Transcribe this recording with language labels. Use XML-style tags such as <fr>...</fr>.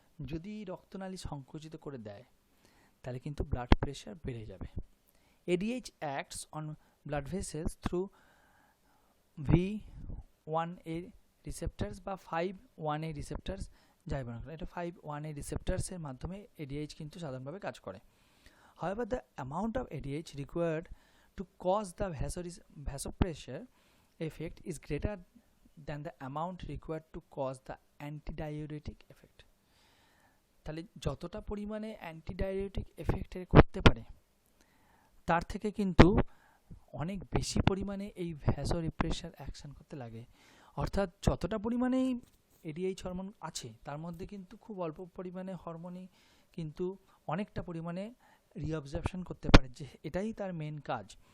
<bn>যদি রক্তনালী সংকুচিত করে দেয় তাহলে কিন্তু ব্লাড প্রেশার বেড়ে যাবে।</bn> <en>ADH acts on blood vessels through V1A receptors</en> <bn>বা 5-1A রিসেপ্টার্স, যাই বলা হোক, এটা 5-1A রিসেপ্টার্সের মাধ্যমে এডিএইচ কিন্তু সাধারণভাবে কাজ করে।</bn> <en>However, the amount of ADH required to cause the vasopressor effect is greater than the amount required to cause the antidiuretic effect.</en> <bn>তাহলে যতটা পরিমাণে অ্যান্টিডাইউরেটিক এফেক্টের করতে পারে তার থেকে কিন্তু অনেক বেশি পরিমাণে এই ভ্যাসোরিপ্রেসার অ্যাকশন করতে লাগে। অর্থাৎ যতটা পরিমাণেই এডিএইচ হরমোন আছে তার মধ্যে কিন্তু খুব অল্প পরিমাণে হরমোনই কিন্তু অনেকটা পরিমাণে রিঅবজর্পশন করতে পারে, যে এটাই তার মেন কাজ।</bn>